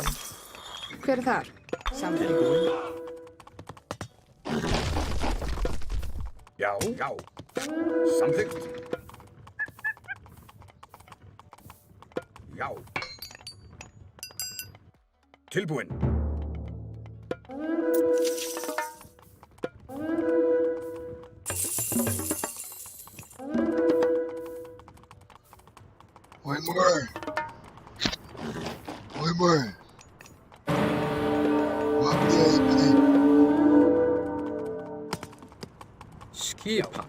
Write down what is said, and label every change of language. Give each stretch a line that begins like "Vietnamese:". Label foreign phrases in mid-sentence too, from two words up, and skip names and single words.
Icelandic: Hver er þar? Samþykkt. Já. Samþykkt. Já. Tilbúin.
Portuguese: Oi, amor. Peraí.
Icelandic: Skipan.